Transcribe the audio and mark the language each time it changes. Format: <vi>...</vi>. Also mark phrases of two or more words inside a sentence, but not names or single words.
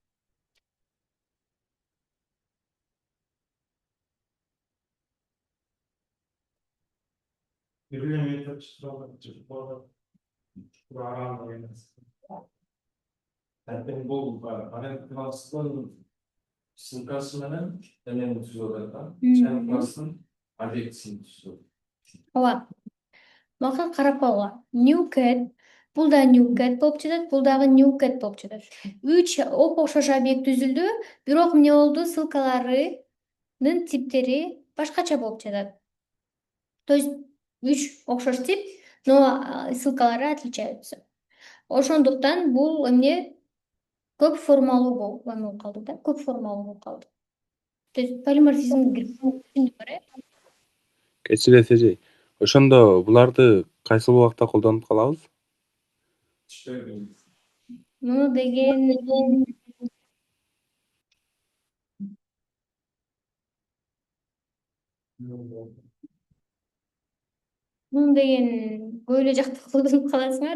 <ky>Бул парент класстын ссылкасы менен эмнени түзүп атат? Child класстын объектисин түзүп. Ооба. Мага карап койгула.</ky> <en>New cat,</en> <ky>бул да</ky> <en>new cat</en> <ky>болуп жатат, бул дагы</ky> <en>new cat</en> <ky>болуп жатат. 3 оп-окшош объект түзүлдү, бирок эмне болду? Ссылкаларынын типтери башкача болуп жатат.</ky> <ru>То есть</ru> <ky>3 окшош тип, но ссылкалары отличаются. Ошондуктан бул эмне Көп формалуу болуп калды да, көп формалуу болуп калды.</ky> <ru>То есть</ru> <ky>полиморфизмди түшүндүк э? Кечир эсежей. Ошондо буларды кайсы убакта колдонуп калабыз? Муну деген көп эле жакта колдонуп каласыңар.</ky>